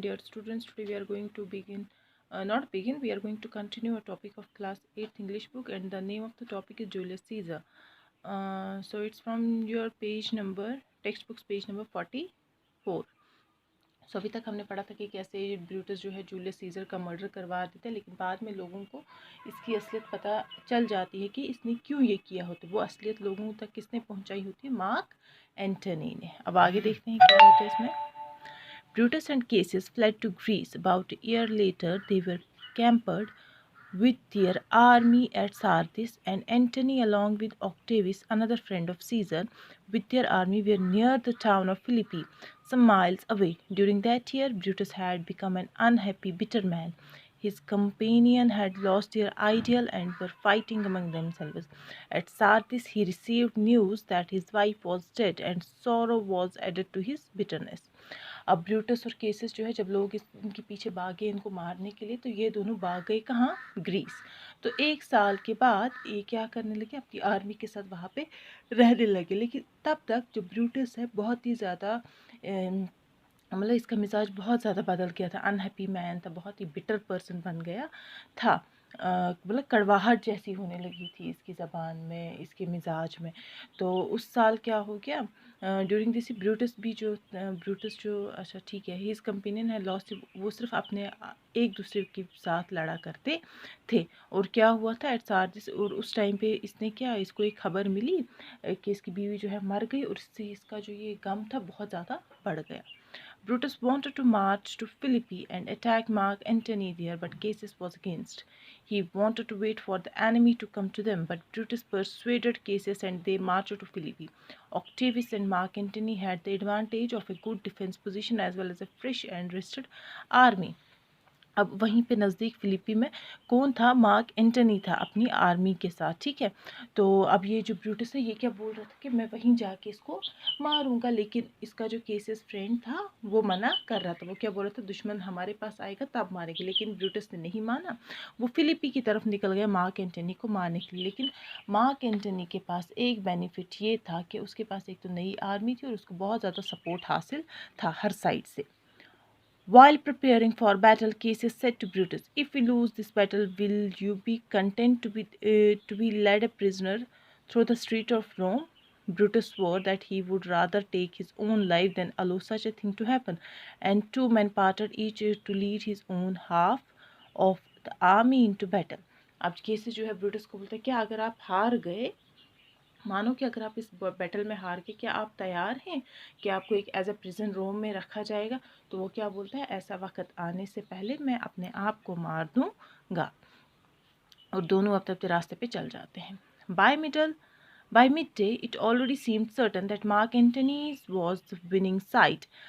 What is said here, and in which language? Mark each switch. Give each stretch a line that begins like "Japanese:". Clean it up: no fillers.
English: Dear students, today we are going to we are going to continue a topic of class 8th English book, and the name of the topic is Julius Caesar. So it's from your textbooks page number 44.
Hindi: सो अभी तक हमने पढ़ा था कि कैसे Brutus जो है Julius Caesar का मर्डर करवा देता है, लेकिन बाद में लोगों को इसकी असलियत पता चल जाती है कि इसने क्यों ये किया होता है। वो असलियत लोगों तक किसने पहुंचाई होती है? मार्क एंटनी ने। अब आगे देखते हैं क्या होता है इसमें।
English: Brutus and Cassius fled to Greece. About a year later, they were camped with their army at Sardis, and Antony, along with Octavius, another friend of Caesar, with their army were near the town of Philippi, some miles away. During that year, Brutus had become an unhappy, bitter man. His companion had lost their ideal and were fighting among themselves. At Sardis, he received news that his wife was dead, and sorrow was added to his bitterness.
Hindi: अब Brutus और cases जो है, जब लोग इनके पीछे भागे इनको मारने के लिए, तो ये दोनों भाग गए कहाँ? ग्रीस। तो 1 साल के बाद ये क्या करने लगे? अपनी आर्मी के साथ वहाँ पे रहने लगे। लेकिन तब तक जो ब्रूटस है बहुत ही ज़्यादा मतलब इसका मिजाज बहुत ज़्यादा बदल गया था, अनहैप्पी मैन था, बहुत ही बिटर पर्सन बन गया था। मतलब कड़वाहट जैसी होने लगी थी इसकी ज़बान में, इसके मिजाज में। तो उस साल क्या हो गया?
English: during this Brutus
Hindi: जो अच्छा ठीक है,
English: his companion है lost,
Hindi: वो सिर्फ अपने एक दूसरे के साथ लड़ा करते थे। और क्या हुआ था एट सार्जिस, और उस टाइम पे इसको एक खबर मिली कि इसकी बीवी जो है मर गई, और इससे इसका जो ये गम था बहुत ज़्यादा बढ़ गया।
English: Brutus wanted to march to Philippi and attack Mark Antony there, but Cassius was against. He wanted to wait for the enemy to come to them, but Brutus persuaded Cassius and they marched to Philippi. Octavius and Mark Antony had the advantage of a good defense position as well as a fresh and rested army.
Hindi: अब वहीं पे नज़दीक फिलिपी में कौन था? Mark Antony था अपनी army के साथ, ठीक है। तो अब ये जो ब्रूटस है ये क्या बोल रहा था कि मैं वहीं जाके इसको मारूंगा, लेकिन इसका जो केसेस फ्रेंड था वो मना कर रहा था। वो क्या बोल रहा था? दुश्मन हमारे पास आएगा तब मारेंगे। लेकिन ब्रूटस ने नहीं माना, वो फिलिपी की तरफ निकल गया मार्क एंटनी को मारने के लिए। लेकिन मार्क एंटनी के पास एक बेनिफिट ये था कि उसके पास एक तो नई आर्मी थी और उसको बहुत ज़्यादा सपोर्ट हासिल था हर साइड से।
English: While preparing for battle, Cassius said to Brutus, "If we lose this battle, will you be content to be led a prisoner through the street of Rome?" Brutus swore that he would rather take his own life than allow such a thing to happen, and two men parted, each to lead his own half of the army into battle.
Hindi: अब cases जो है Brutus को बोलता है कि अगर आप हार गए, मानो कि अगर आप इस बैटल में हार के, क्या आप तैयार हैं कि आपको एक
English: as a prison
Hindi: रोम में रखा जाएगा? तो वो क्या बोलता है? ऐसा वक्त आने से पहले मैं अपने आप को मार दूंगा। और दोनों अपने अपने रास्ते पे चल जाते हैं।
English: By midday, it already seemed certain that Mark Antony was the winning side.